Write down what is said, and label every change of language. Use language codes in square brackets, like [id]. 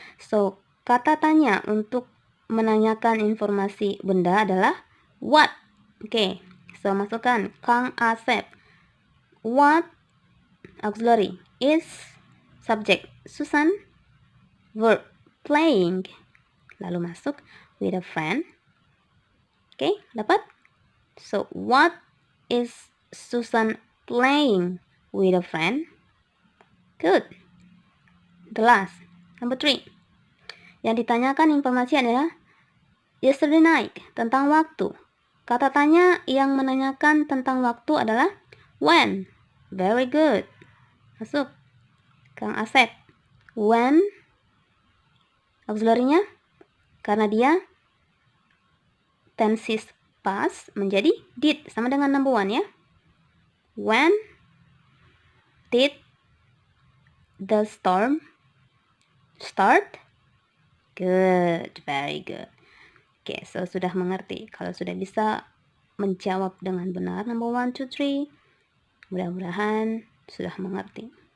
[id] So kata tanya untuk menanyakan informasi benda adalah what. Oke, so masukkan Kang Asep. [en] What auxiliary is subject Susan, verb playing, [id] lalu masuk [en] with a friend. [id] Oke, dapat? [en] So what is Susan playing with a friend? Good. The last, number 3. [id] Yang ditanyakan informasi adalah yesterday night, tentang waktu. Kata tanya yang menanyakan tentang waktu adalah when. [en] Very good. [id] Masuk Kang Asep. When auxiliary-nya karena dia tenses past menjadi did, sama dengan number 1 ya. [en] When did the storm start? Good, very good. Oke, so [id] sudah mengerti. Kalau sudah bisa menjawab dengan benar number 1, 2, 3, mudah-mudahan sudah mengerti.